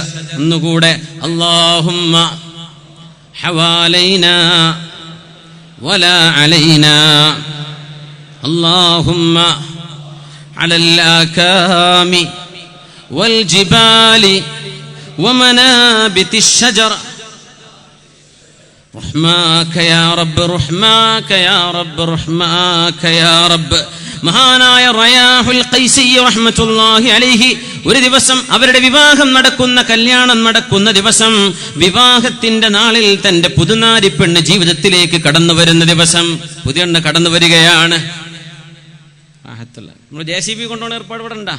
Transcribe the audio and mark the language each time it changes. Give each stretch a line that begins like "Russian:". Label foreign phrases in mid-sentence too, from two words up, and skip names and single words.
Arabic: نقول اللهم حوالينا ولا علينا، اللهم على الآكام والجبال ومنابت الشجر، رحماك يا رب، رحماك يا رب، رحماك يا رب.
Malayalam: മഹാനായ റയാഹുൽ ഖൈസി റഹ്മത്തുള്ളാഹി അലൈഹി ഒരു ദിവസം അവരുടെ വിവാഹം നടക്കുന്ന, കല്യാണം നടക്കുന്ന ദിവസം, വിവാഹത്തിന്റെ നാളിൽ തന്റെ പുതുനാരി പെണ്ണ് ജീവിതത്തിലേക്ക് കടന്നു വരുന്ന ദിവസം, പുതിയെണ്ണ് കടന്നു വരികയാണ്. നമ്മൾ JCB കൊണ്ടുപോകുന്ന ഏർപ്പാട് ഇവിടെ ഉണ്ടാ?